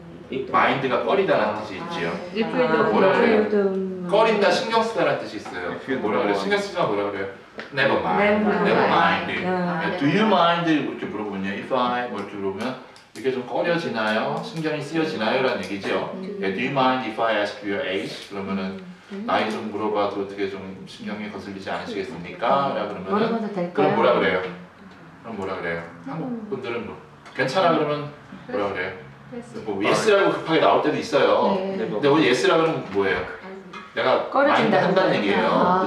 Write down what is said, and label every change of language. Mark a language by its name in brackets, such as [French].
[Korean] mind가 꺼리다라는 뜻이 있지요. 뭐라 뭐라 그래요? 꺼린다, 신경 쓰다라는 뜻이 있어요. 뭐라 그래요? 신경 쓰지 마 뭐라 그래요? [English] Never mind. Never mind. Do you mind? 이렇게 물어보면요. [Korean] If I 뭐 이렇게 물어보면 이게 좀 꺼려지나요? 신경이 쓰여지나요? 라는 얘기죠. [English] Do you mind if I ask your age? [Korean] 그러면은 나이 좀 물어봐도 어떻게 좀 신경이 거슬리지 않으시겠습니까? 라고 그러면은 그럼 뭐라 그래요? 그럼 뭐라 그래요? 한국 분들은 뭐 괜찮아 그러면 뭐라 그래요? 뭐 yes라고 급하게 나올 때도 있어요. 근데 오늘 yes라고 하면 뭐예요? 내가 마인드 한다는 얘기예요.